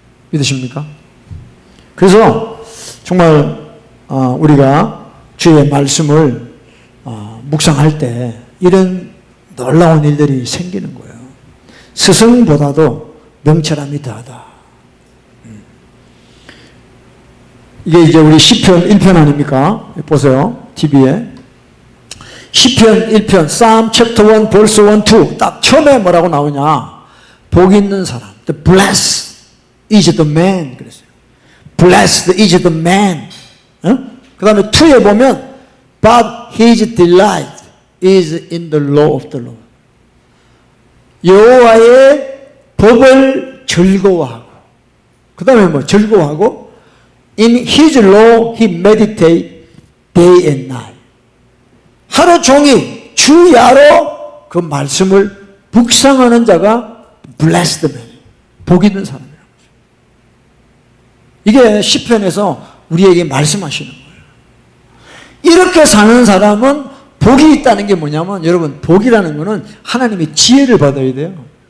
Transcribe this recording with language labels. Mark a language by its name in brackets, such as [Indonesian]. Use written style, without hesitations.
[Korean] 믿으십니까? 그래서 정말 우리가 주의 말씀을 묵상할 때 이런 놀라운 일들이 생기는 거예요. 스승보다도 명철함이 더하다. 이게 이제 우리 시편 1편 아닙니까? 보세요. TV에. 시편 1편, Psalm chapter 1, verse 1, 2. 딱 처음에 뭐라고 나오냐? 복 있는 사람. [English] The blessed is the man. [Korean] 그랬어요. [English] Blessed is the man. [Korean] 그 다음에 2에 보면, [English] but his delight is in the law of the Lord. [Korean] 여호와의 법을 즐거워하고, 그 다음에 뭐 즐거워하고, [English] in his law he meditate day and night. [Korean] 하루 종일 주야로 그 말씀을 묵상하는 자가 [English] blessed man, [Korean] 복 있는 사람이라는 거죠. 이게 시편에서 우리에게 말씀하시는 거예요. 이렇게 사는 사람은 복이 있다는 게 뭐냐면, 여러분 복이라는 거는 하나님의 지혜를 받아야 돼요.